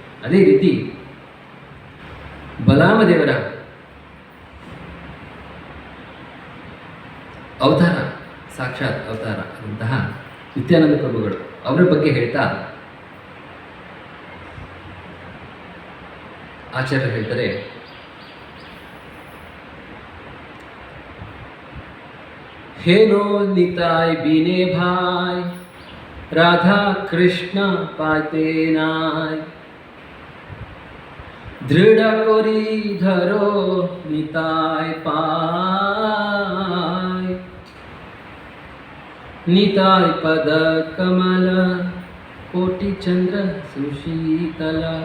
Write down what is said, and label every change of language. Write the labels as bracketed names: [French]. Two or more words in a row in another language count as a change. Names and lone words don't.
[Kannada] ಅದೇ ರೀತಿ ಬಲರಾಮ ದೇವರ ಅವತಾರ, ಸಾಕ್ಷಾತ್ ಅವತಾರ ಅಂತಹ ನಿತ್ಯಾನಂದ ಪ್ರಭುಗಳು ಅವರ ಬಗ್ಗೆ ಹೇಳ್ತಾ ಆಚಾರ್ಯರು ಹೇಳ್ತಾರೆ, [Bangla] হেলো নিতাই বিনে ভাই রাধা কৃষ্ণ পাতে নাই দৃঢ় করি ধরো নিতাই পায় নিতাই পদ কমল কোটি চন্দ্র সুশীতল.